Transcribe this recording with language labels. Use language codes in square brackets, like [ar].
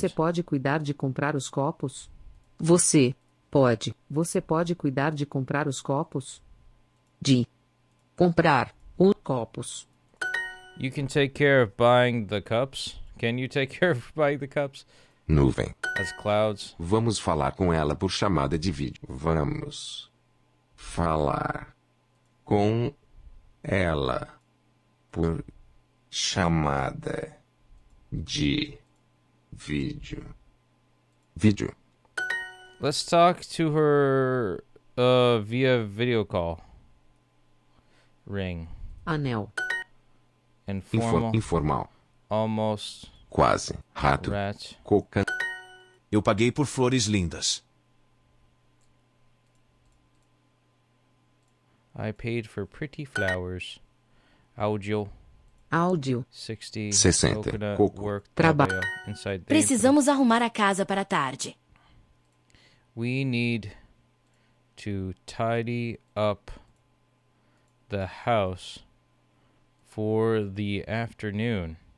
[pt] Você pode cuidar de comprar os copos? Você pode. Você pode cuidar de comprar os copos? De comprar os copos. [en] You can take care of buying the cups. Can you take care of buying the cups? [pt] Nuvem. [en] As clouds. [pt] Vamos falar com ela por chamada de vídeo. Vamos falar com ela por chamada de vídeo. Vídeo. [en] Let's talk to her via video call. Ring. [pt] Anel. [en] Informal. Informal. Almost. [pt] Quase. Rato. [en] Rat. [pt] Coca. Eu paguei por flores lindas. [en] I paid for pretty flowers. Audio. [pt] Áudio. [en] 60. [pt] 60. [en] Coconut. [pt] Coco. [en] Work. [pt] Trabalho. Trabalho. Inside dentro. Precisamos arrumar a casa para tarde. [en] We need to tidy up the house for the afternoon.